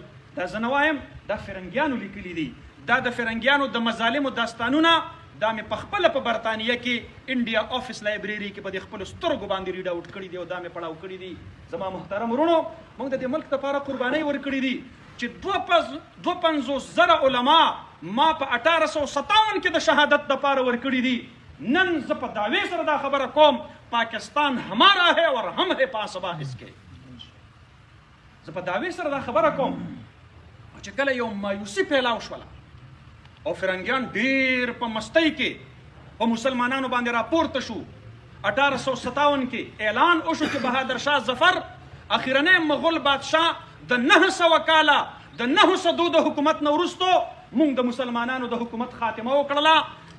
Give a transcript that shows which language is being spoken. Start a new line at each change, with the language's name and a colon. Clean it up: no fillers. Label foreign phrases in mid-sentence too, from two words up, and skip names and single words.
Pashto: دا زه نه وایم، دا فرنګیانو لیکلي دي. دا د فرنګیانو د مظالمو داستانونه دا مې په خپله په برطانیه کې انډیا آفس لایبرري کې په دې خپلو سترګو باندې
English: read out
Pashto: کړي دي او دا مې پړاو کړي دي. زما محترم ورونو، موږ د دې ملک دپاره قربانۍ ورکړي دي چې 52,000 علما ما په 1857 کې د شهادت دپاره ورکړي دي. نن زه په دعوې سره دا خبره کوم،
Urdu: پاکستان ہمارا ہے اور ہم ہے پاسبا اس کے.
Pashto: زه په دعوې سره دا خبره کوم چې کله یو مایوسي پیلاو شوله او فرنګیان ډېر په مستۍ کې په مسلمانانو باندې راپورته شو. 1857 کې اعلان وشو چې بهادر شاه ظفر اخیرنی مغول بادشاه د 900 کاله د 900 د حکومت نه وروستو موږ د مسلمانانو د حکومت خاتمه وکړله.